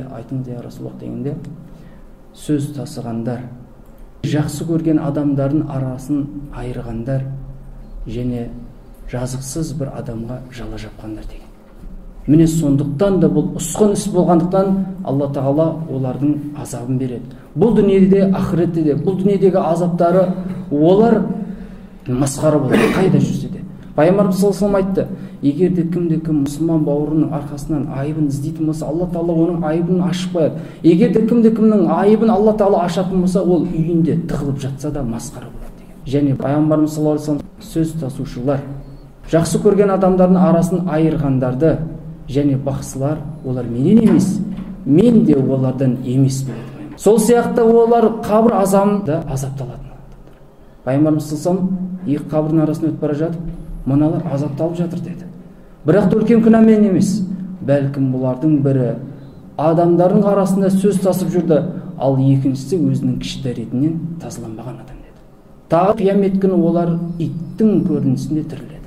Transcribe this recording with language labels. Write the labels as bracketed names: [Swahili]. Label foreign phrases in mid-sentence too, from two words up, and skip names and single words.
[Kazakh] Айтыңыз [Arabic] يا رسول الله [Kazakh] дегенде, сөз тасығандар, жақсы көрген адамдардың арасын айырғандар, және жазықсыз бір адамға жала жапқандар деген. Міне сондықтан да бұл ұсқын іс болғандықтан Алла Тағала олардың азабын береді. Бұл дүниеде, ақыретте де, бұл дүниедегі азаптары олар масқара болады, қайда жүрсе де. Пайғамбарымыз [Arabic] صلى الله عليه وسلم [Kazakh] айтты, егер де кімде-кім мұсылман бауырының арқасынан айыбын іздейтін болса, Алла Тағала оның айыбын ашып қояды. Егер де кімде-кімнің айыбын Алла Тағала ашатын болса, ол үйінде тығылып жатса да масқара болады деген. Және Пайғамбарымыз [Arabic] صلى الله عليه وسلم [Kazakh] сөз тасушылар, жақсы көрген адамдардың арасын айырғандарды және бақсылар, олар менен емес, мен де олардан емес болады. Сол сияқты олар қабір азабында азапталатын. Пайғамбарымыз [Arabic] صلى الله عليه وسلم [Kazakh] екі қабірдің арасында өтіп бара жатып, мыналар азапталып жатыр деді. Бірақ үлкен күнәмен емес, бәлкім бұлардың бірі адамдардың арасында сөз тасып жүрді, ал екіншісі өзінің кіші дәретінен тазаланбаған адам деді. Тағы қиямет күні олар иттің көрінісінде тіріледі.